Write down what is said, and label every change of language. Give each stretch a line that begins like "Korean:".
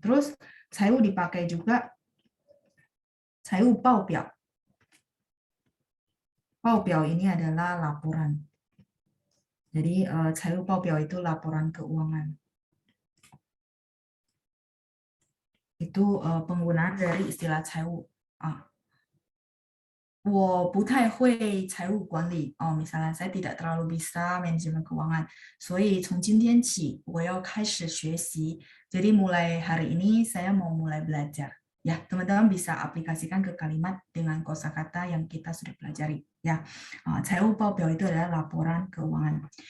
Indonesian: Terus Caiwu dipakai juga Caiwu Baobiao. Baobiao ini adalah laporan. Jadi Caiwu Baobiao itu laporan keuangan. Itu penggunaan dari istilah Caiwu.
Chinese: 我不太会财务管理
Indonesian: misalnya saya tidak terlalu bisa manajemen keuangan,
Chinese: 所以从今天起我要开始学习.
Indonesian: Jadi mulai hari ini saya mau mulai belajar. Ya, teman-teman bisa aplikasikan ke kalimat dengan kosakata yang kita sudah pelajari. Ya, 财务报表 itu adalah laporan keuangan.